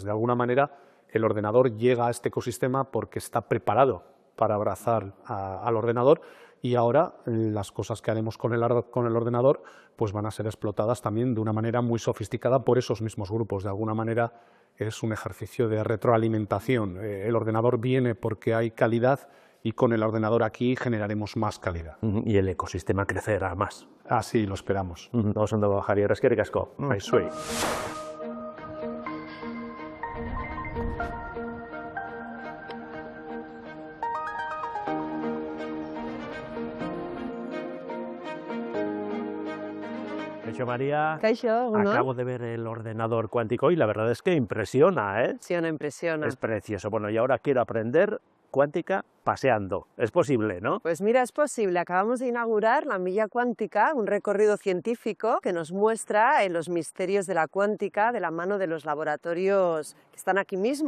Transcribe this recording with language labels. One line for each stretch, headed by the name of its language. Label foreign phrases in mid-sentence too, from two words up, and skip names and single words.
Spanish: De alguna manera, el ordenador llega a este ecosistema porque está preparado para abrazar al ordenador, y ahora las cosas que haremos con el ordenador pues van a ser explotadas también de una manera muy sofisticada por esos mismos grupos. De alguna manera es un ejercicio de retroalimentación. El ordenador viene porque hay calidad y con el ordenador aquí generaremos más calidad. Y el ecosistema crecerá más. Así lo esperamos.
Basque: Oso ondo, Javier, eskerrik asko. Aizue. Kaixo, María. Kaixo, egunon.
Spanish: Acabo de ver el ordenador cuántico y la verdad es que impresiona, ¿eh? Impresiona. Es precioso. Bueno, y ahora quiero aprender cuántica paseando. Es posible, ¿no? Pues mira, es posible. Acabamos de inaugurar la Milla Cuántica, un recorrido científico que nos muestra los misterios de la cuántica de la mano de los laboratorios que están aquí mismo.